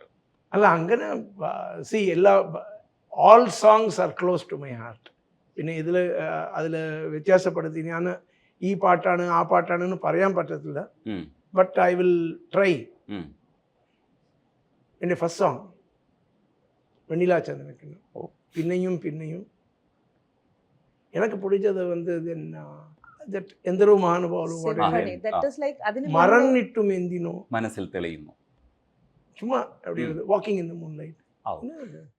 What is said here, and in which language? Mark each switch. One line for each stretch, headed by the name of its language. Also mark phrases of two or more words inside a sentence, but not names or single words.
Malayalam: അല്ല, അങ്ങനെ
English: all songs are close to my heart.
Malayalam: പിന്നെ അതിൽ വ്യത്യാസപ്പെടുത്തി ഞാൻ ഈ പാട്ടാണ് ആ പാട്ടാണെന്ന് പറയാൻ പറ്റത്തില്ല.
English: but I will try.
Malayalam: എൻ്റെ
English: first song
Malayalam: വെണ്ണിലാ ചന്ദനക്കിന്. പിന്നെയും
Tamil: எனக்கு பிடிச்சது வந்து
Malayalam: എന്തരോ മഹാനുഭാവം മറന്നിട്ടും എന്തിനോ മനസ്സിൽ തെളിയുന്നു.
English: ചുമ്മാ walking in the moonlight.